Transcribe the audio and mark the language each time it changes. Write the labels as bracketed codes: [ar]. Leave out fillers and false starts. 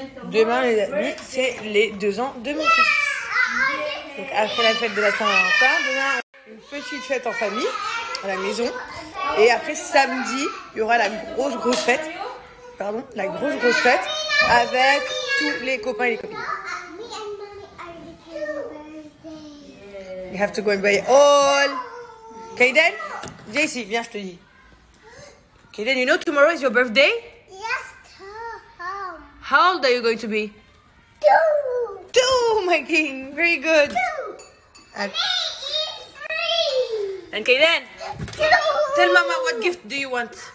[fr] Demain, les amis, c'est les 2 ans de mon fils. Donc après la fête de la Saint-Valentin, demain, une petite fête en famille, à la maison. Et après samedi, il y aura la grosse fête. Pardon, la grosse fête avec tous les copains et les copines. [en] Me and Mommy are the Kaden birthday. You have to go and buy all. [fr] Kaden, viens ici, viens, je te dis. [en] Kaden, you know tomorrow is your birthday? Yes, home. How old are you going to be? 2. 2, my king. Very good. 2. And, Me is 3. and Kaden, 2. tell Mama what gift do you want?